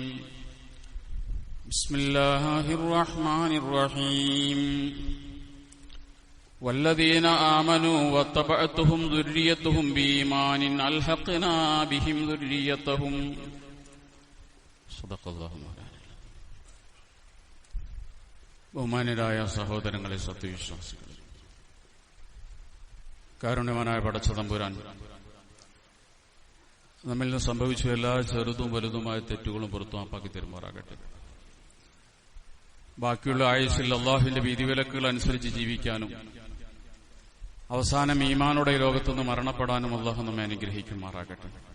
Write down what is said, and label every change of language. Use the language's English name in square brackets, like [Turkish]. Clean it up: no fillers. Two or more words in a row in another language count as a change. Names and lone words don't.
[Arabic] بسم الله الرحمن الرحيم. والذين آمنوا واتبعتهم ذريتهم بإيمان ألحقنا بهم ذريتهم. صدق الله مولانا. [Malayalam] ബഹുമാന്യരായ സഹോദരങ്ങളെ, സത്യവിശ്വാസികളെ, കാരുണ്യവാനായ പടച്ച തമ്പുരാൻ നമ്മിൽ നിന്ന് സംഭവിച്ച എല്ലാ ചെറുതും വലുതുമായ തെറ്റുകളും പുറത്തുമാപ്പാക്കി തരുമാറാകട്ടെ. ബാക്കിയുള്ള ആയുസ്സിൽ അള്ളാഹുവിന്റെ വിധിവിലക്കുകൾ അനുസരിച്ച് ജീവിക്കാനും അവസാനം ഈമാനോടെ ലോകത്തുനിന്ന് മരണപ്പെടാനും അള്ളാഹു നമ്മെ അനുഗ്രഹിക്കുമാറാകട്ടെ.